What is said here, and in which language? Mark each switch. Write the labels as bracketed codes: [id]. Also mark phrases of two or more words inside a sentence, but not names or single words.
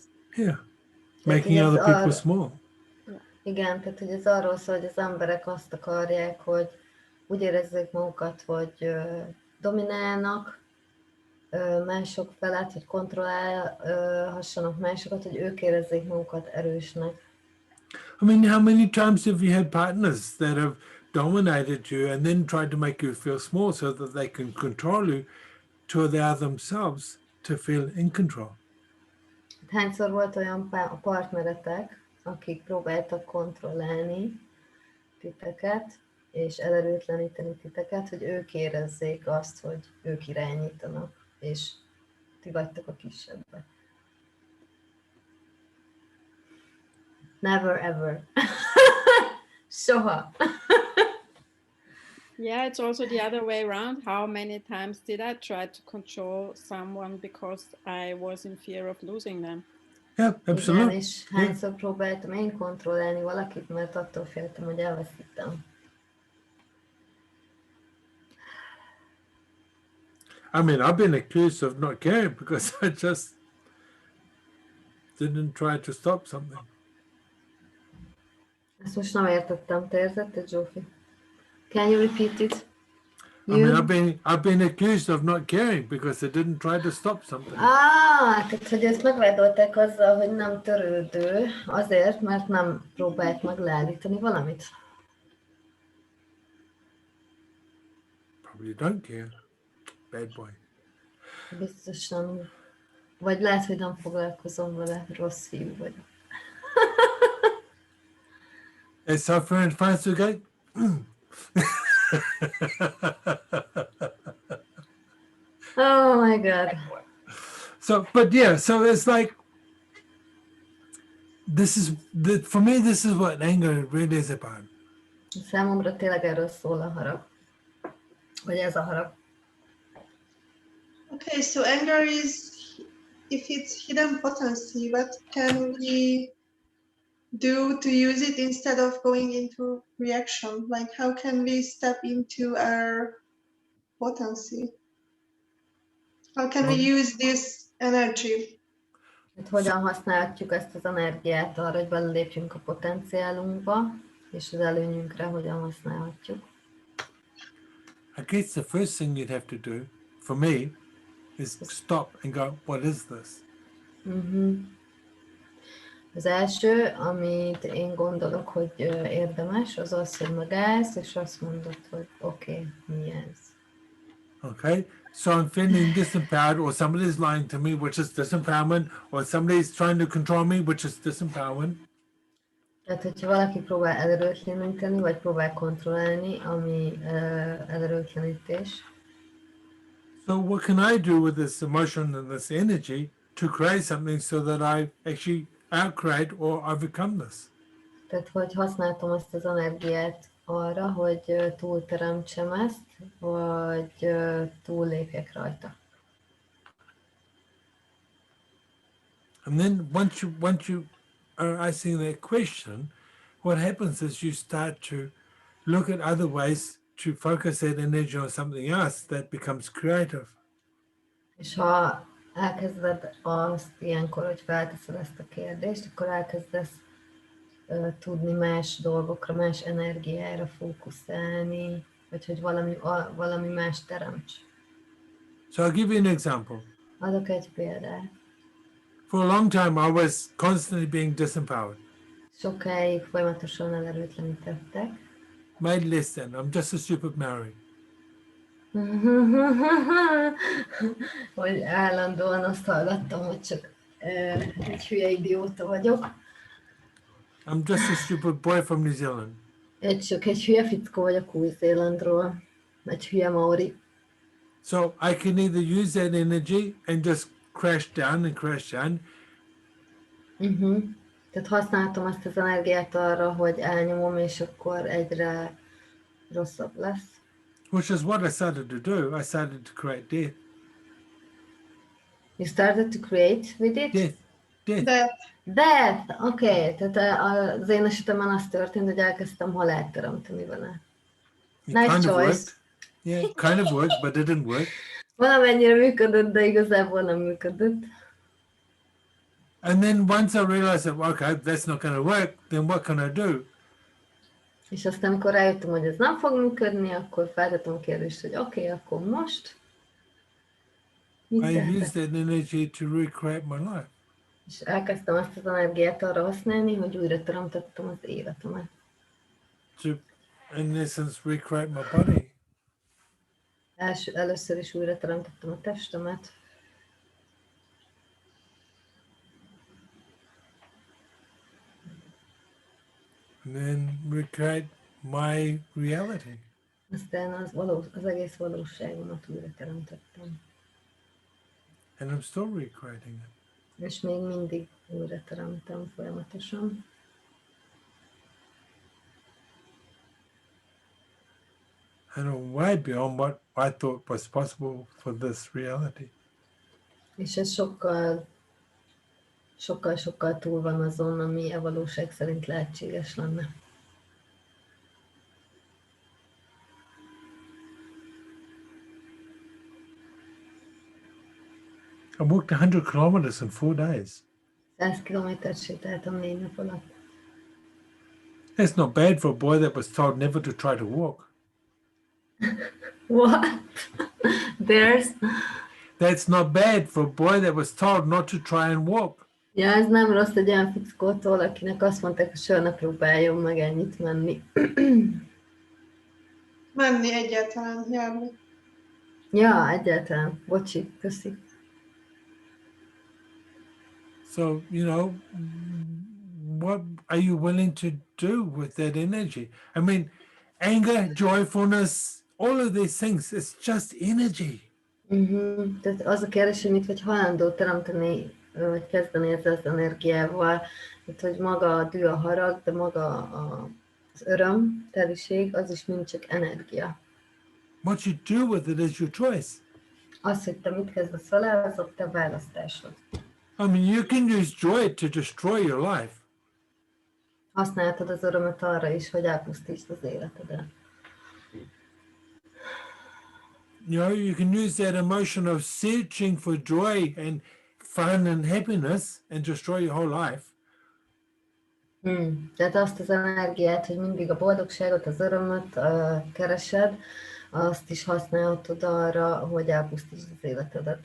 [en] Yeah, making other people small. [hu] Igen, tehát hogy ez arról szól, hogy az emberek azt akarják, hogy úgy érezzék magukat, hogy dominálnak mások felett, hogy kontrollálhassanak másokat, hogy ők érezzék magukat erősnek. [en] I mean, how many times have you had partners that have dominated you and then tried to make you feel small so that they can control you to allow themselves to feel in control? [hu] Hányszor volt olyan partneretek, akik próbáltak kontrollálni titeket, és elerőtleníteni titeket, hogy ők érezzék azt, hogy ők irányítanak, és ti vagytok a kisebbek. [en] Never ever. [hu] Soha. [en] Yeah, it's also the other way around. How many times did I try to control someone because I was in fear of losing them? Yeah, absolutely. [hu] Igen, és hányszor próbáltam én kontrollálni valakit, mert attól féltem, hogy elveszítem. [en] I mean, I've been accused of not caring because I just didn't try to stop something. [hu] Ezt most nem értettem, te értetted, Zsofi? [en] Can you repeat it? I mean, I've been accused of not caring because I didn't try to stop something. [hu] Tehát, hogy ezt megvádolták azzal, hogy nem törődő, azért, mert nem próbált meg leállítani valamit. [en] Probably don't care. Bad boy. [hu] Biztos nem. Vagy lehet, hogy nem foglalkozom vele, rossz fiú vagyok. [en] Is Zsofi in France again? Oh my God. So, but yeah, so it's like, for me, this is what anger really is about. [hu] Számomra tényleg erről szól a harag. Vagy ez a harag. [en] Okay, so anger is, if it's hidden potency, what can we do to use it instead of going into reaction? Like, how can we step into our potency? How can we use this energy? [hu] Hát hogyan használhatjuk ezt az energiát arra, hogy belépjünk a potenciálunkba, és az előnyünkre hogyan használhatjuk? [en] I guess the first thing you'd have to do, for me, is stop and go, what is this? [hu] Az első, amit én gondolok, hogy érdemes, az az, hogy megállsz, és azt mondod, hogy oké, mi ez? [en] Okay, so I'm feeling disempowered, or somebody's lying to me, which is disempowerment, or somebody's trying to control me, which is disempowerment. [hu] Tehát, hogyha valaki próbál elerőtleníteni, vagy próbál kontrollálni, ami elerőtlenítés. [en] So what can I do with this emotion and this energy to create something so that I actually outcreate or overcome this? [hu] Tehát, hogy használtam ezt az energiát arra, hogy túlteremtsem ezt, vagy túllépjek rajta. [en] And then once you are asking that question, what happens is you start to look at other ways to focus that energy on something else that becomes creative. [hu] És ha elkezded azt ilyenkor, hogy felteszed ezt a kérdést, akkor elkezdesz tudni más dolgokra, más energiára fókuszálni, vagy hogy valami más teremts. [en] So I'll give you an example. [hu] Adok egy példát. [en] For a long time I was constantly being disempowered. [hu] Sokáig folyamatosan elerőtlenítettek. [en] Made less than. I'm just a stupid Maori. [hu] Hogy állandóan azt hallgattam, hogy csak egy hülye idióta vagyok. [en] I'm just a stupid boy from New Zealand. [hu] Csak egy hülye fickó vagyok Új-Zélandról. Egy hülye maori. [en] So I can either use that energy and just crash down. [hu] Tehát használtam ezt az energiát arra, hogy elnyomom, és akkor egyre rosszabb lesz. [en] Which is what I started to do. I started to create death. You started to create with it? Death. Death! [hu] Oké, tehát az én esetemben az történt, hogy elkezdtem halált teremteni vele. [en] Nice Kind choice. of worked. Yeah, kind of worked, but it didn't work. [hu] Valamennyire működött, de igazából nem működött. [en] And then once I realized that, okay, that's not going to work, then what can I do? [hu] És aztán, amikor rájöttem, hogy ez nem fog működni, akkor feltettem a kérdést, hogy oké, akkor most? [en] I use that energy to recreate my life. [hu] És elkezdtem azt az energiát arra használni, hogy újra teremtettem az életemet. [en] To, in essence, recreate my body. [hu] Először is újra teremtettem a testemet. [en] And then recreate my reality. [hu] Aztán az egész valóságomat újra teremtettem. [en] And I'm still recreating it. [hu] És még mindig újra teremtem folyamatosan. [en] And I'm way beyond what I thought was possible for this reality. [hu] És ez sokkal túl van azon, ami a valóság szerint lehetséges lenne. [en] I walked 100 kilometers in 4 days. [hu] 100 kilométert sétáltam 4 nap alatt. [en] That's not bad for a boy that was told never to try to walk. What? That's not bad for a boy that was told not to try and walk. [hu] Ja, ez nem rossz egy olyan fickótól, akinek azt mondták, hogy soha ne próbáljon meg ennyit menni. Menni egyáltalán, járni. Ja, egyáltalán. Bocsi, köszi. [en] So, you know, what are you willing to do with that energy? I mean, anger, joyfulness, all of these things, it's just energy. [hu] Tehát az a kérdés, hogy mit vagy hajlandó teremteni, vagy kezdeni ezzel az energiával, tehát, hogy maga a dű, a harag, de maga az öröm, teliség, az is mind csak energia. [en] What you do with it is your choice. [hu] Az, hogy te mit kezdesz vele, az a te választásod. [en] I mean, you can use joy to destroy your life. [hu] Használhatod az örömet arra is, hogy elpusztítsd az életedet. [en] You know, you can use that emotion of searching for joy and fun and happiness and destroy your whole life. [hu] Tehát azt az energiát, hogy mindig a boldogságot, az örömöt keresed, azt is használhatod arra, hogy elpusztítsd az életedet.